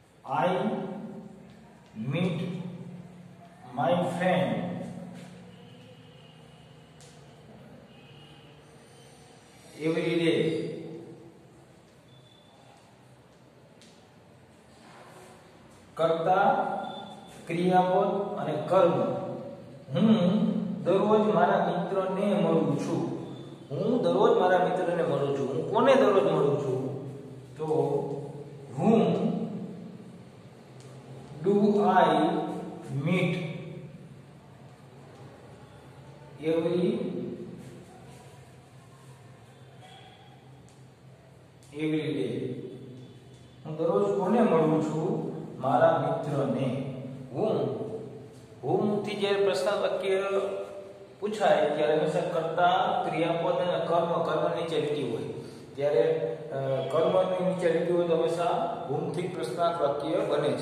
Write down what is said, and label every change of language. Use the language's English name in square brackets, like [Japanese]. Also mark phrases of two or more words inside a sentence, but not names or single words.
[English] I meet my friend every day. [Gujarati] કર્તા, ક્રિયાપદ અને કર્મ. હું દરરોજ મારા મિત્રને મળું છું. હું દરરોજ મારા મિત્રને મળું છું. હું કોને દરરોજ મળું છું? [English] તો whom do I meet every day? [Gujarati] હું દરરોજ કોને મળું છું? મારા મિત્રને. whom થી જે પ્રશ્ન વાક્ય પૂછાય ત્યારે હંમેશા કર્તા, ક્રિયાપદ અને કર્મ નીચે લીટી હોય. ત્યારે કર્મની નીચે લીટી હોય તો હંમેશા whom થી પ્રશ્નાર્થ વાક્ય બને છે.